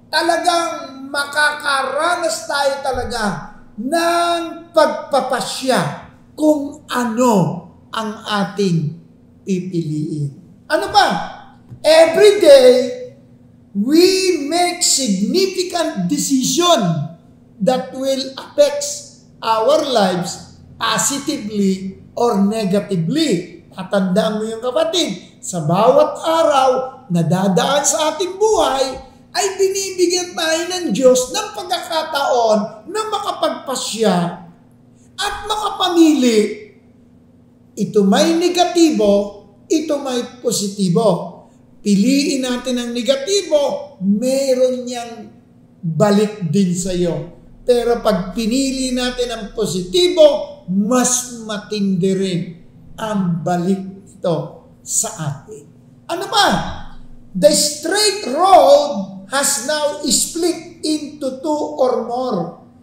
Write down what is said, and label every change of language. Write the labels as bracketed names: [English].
[Filipino] Talagang makakaranas tayo talaga ng pagpapasya kung ano ang ating pipiliin. Ano ba? [English] Every day, we make significant decision that will affect our lives positively or negatively. [Filipino] Tatandaan mo yung kapatid, sa bawat araw na dadaan sa ating buhay, ay binibigyan tayo ng Diyos ng pagkakataon na makapagpasya at makapamili. Ito may negatibo, ito may positibo. Piliin natin ang negatibo, meron niyang balik din sa iyo. Pero pag pinili natin ang positibo, mas matindi rin ang balik ito sa atin. Ano ba? [English] The straight road has now split into two or more.